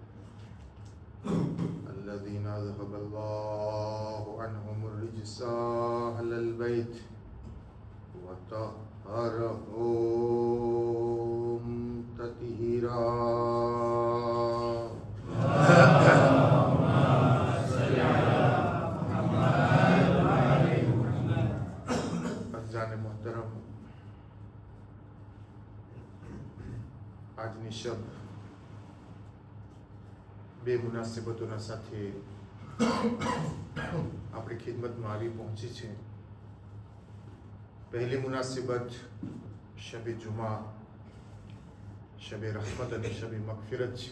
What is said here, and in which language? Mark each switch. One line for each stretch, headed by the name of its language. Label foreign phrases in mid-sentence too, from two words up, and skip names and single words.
Arabic: الذين أذهب الله عنهم الرجس أهل البيت وطهرهم تطهيرا.
Gujarati: मोहतरम, આજની શબ બે મુનાસિબતોના સાથે આપણી ખિદમતમાં આવી પહોંચી છે. પહેલી મુનાસિબત શબે જુમા, શબે રહમત અને શબે મગફિરત છે.